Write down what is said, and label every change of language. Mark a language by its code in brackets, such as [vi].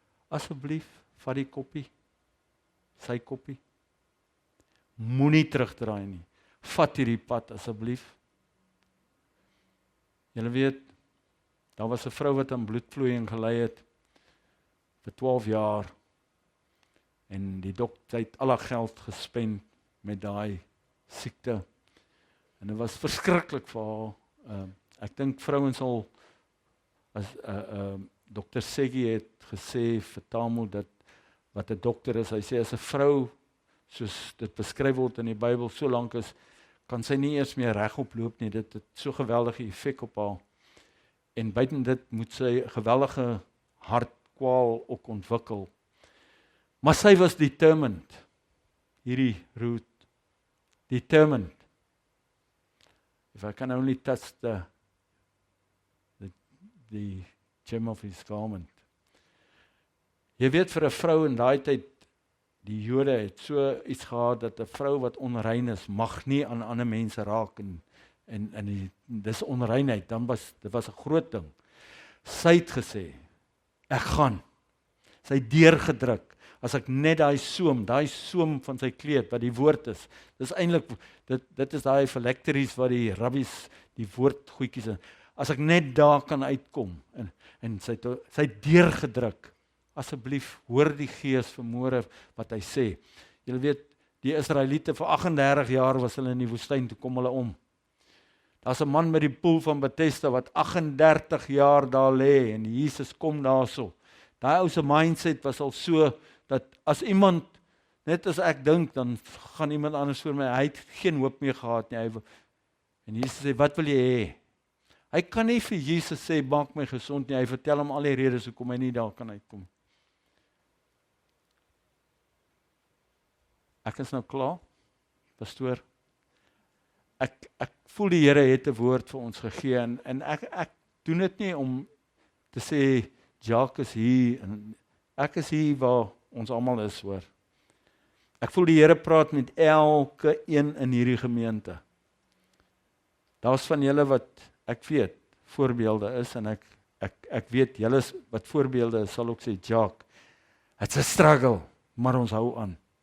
[af] Asseblief, vat die koppie, sy koppie. Moenie terugdraai nie. Vat hierdie pad asseblief. Julle weet, daar was 'n vrou wat aan bloedvloeiing gely het vir 12 jaar. En die dokter het al haar geld gespend met daai siekte. En dit was verskriklik vir haar. Ek dink vrouens sal, as dokter Seggie het gesê vir Tamil dat wat 'n dokter is, hy sê as 'n vrou soos dit beskryf word in die Bybel so lank is, kan sy nie eers meer regop loop nie. Dit het so geweldige effek op haar. En buiten dit moet sy 'n geweldige hartkwaal ook ontwikkel. Maar sy was determined. Hierdie Ruth, determined. [en] If I can only touch the hem of his garment. [af] Jy weet, vir 'n vrou in daai tyd, die Jode het so iets gehad dat 'n vrou wat onrein is, mag nie aan ander mense raak en dis onreinheid, dit was 'n groot ding. Sy het gesê, ek gaan. Sy het deurgedruk. As ek net daai soem van sy kleed wat die woord is. Dis eintlik dit is daai phylacteries wat die rabbies die woordgoedjies in. As ek net daar kan uitkom en sy het deurgedruk. Asseblief hoor die Gees vanmôre wat hy sê. Julle weet, die Israeliete vir 38 jaar was hulle in die woestyn, toe kom hulle om. Daar's 'n man met die poel van Bethesda wat 38 jaar daar lê en Jesus kom daarso. Daai ou se mindset was al so dat as iemand, net as ek dink, dan gaan iemand anders voor my, hy het geen hoop meer gehad nie. En Jesus sê, wat wil jy hê? Hy kan nie vir Jesus sê, maak my gesond nie, hy vertel hom al die redes hoekom hy nie daar kan uitkom. Ek is nou klaar, pastoor. Ek voel die Here het 'n woord vir ons gegee, en ek doen dit nie om te sê, Jacques is hier, en ek is hier waar ons almal is, hoor. Ek voel die Here praat met elke een in hierdie gemeente. Daar's van julle wat, ek weet, voorbeelde is, en ek weet, julle wat voorbeelde is, sal ook sê, Jacques, [en] it's a struggle, [af] maar ons hou aan.